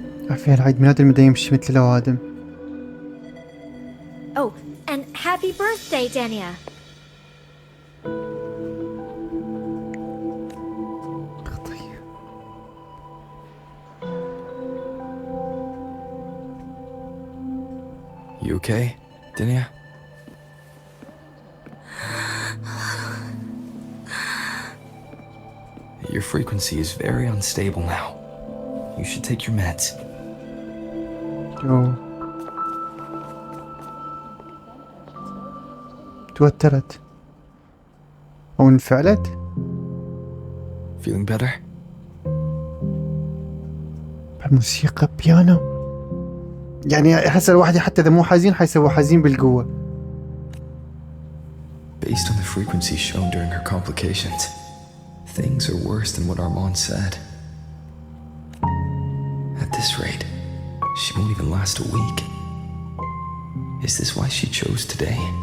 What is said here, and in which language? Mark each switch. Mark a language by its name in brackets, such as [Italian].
[Arabic] عارفين عيد ميلاد المدى يمشي مثل الأوادم. [English] Oh, and happy birthday, Denia. You okay, Denia? Your frequency is very unstable now. You should take your meds. [Arabic] توترت أو انفعلت. [English] Feeling better? [Arabic] الموسيقى بيانو، يعني أحس الواحد حتى إذا مو حزين حيسوي حزين بالقوة. [English] Based on the frequency shown during her complications, things are worse than what Armand said. At this rate, she won't even last a week. Is this why she chose today?